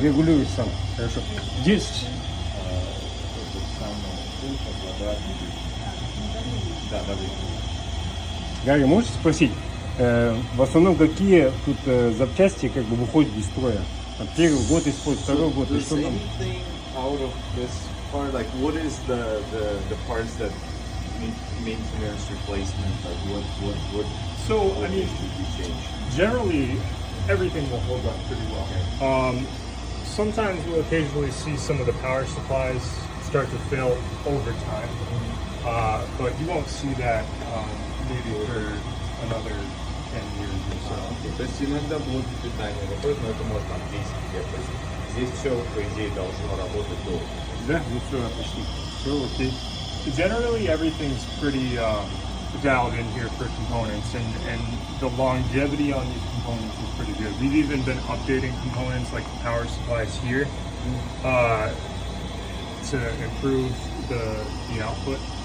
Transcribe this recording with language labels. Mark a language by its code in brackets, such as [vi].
[ru] Регулируешь сам. Хорошо. Здесь Этот самый пульт, квадратный. Да, да, Гарри, можете спросить, в основном какие тут запчасти как бы выходят из строя? Там первый год используют, второй год, и [en] Does [ru] что там? [en] anything out of this part, like what is the parts that need maintenance replacement, like what So I mean, should be changed? generally everything will hold up pretty well. Sometimes we'll occasionally see some of the power supplies start to fail over time, but you won't see that maybe for another 10 years or so. [ru] То есть иногда блоки питания выходят, но это может там 10 лет. То есть здесь все, по идее, должно работать долго. Да, ну все, отлично. Все, окей. [en] Generally, everything's pretty dialed in here for components, and the longevity on these components is pretty good. We've even been updating components like the power supplies here to improve the output.